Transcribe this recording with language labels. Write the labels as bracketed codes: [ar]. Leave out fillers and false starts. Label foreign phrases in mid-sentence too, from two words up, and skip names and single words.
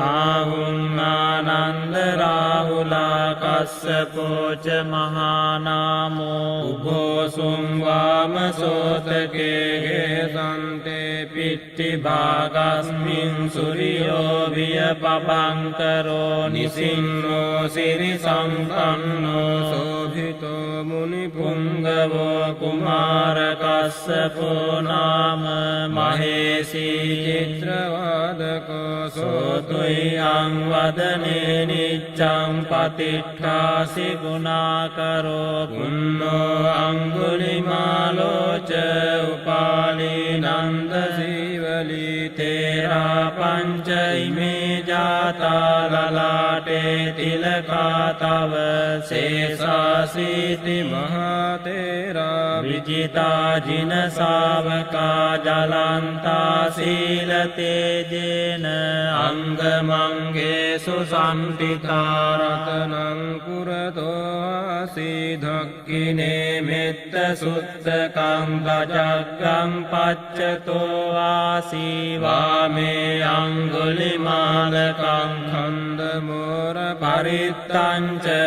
[pi] ආහුම්මානන්ද රාහුලා කස්සපෝ ච මහානාමෝ උභෝසුම් වාමසෝතකේගේ සන්තේ පිට්ටි භාගස්මින් සුරියෝ විය පබංකරෝ නිසින්නෝ සිරි සම්පන්නෝ සෝභිතෝ මුනි පුංගවෝ කුමාර කස්සපෝ නාම මහේසී චිත්‍රවාදකෝ සෝතුයං වදනේ නිච්ඡං පතිට්ඨාසි ගුණාකරෝ පුන්නෝ අංගුලිමාලෝ ච උපාලී නන්ද සීවලී තේරා පංච ඉමේ ජාතා ලලාටේ තිලකා තව සේසාසීති මහා තේරා විජිතා ජින සාවකා ජලන්තා සීල තේජේන අංගමංගේසු සම්පිතා රතනං පුරතෝ ආසී ධක්ඛිනේ මෙත්ත සුත්තකං දජග්ගං පච්චතෝ ආසී වාමේ අංගුලිමාලකං ඛණ්ඩ මෝර පරිත්තං ච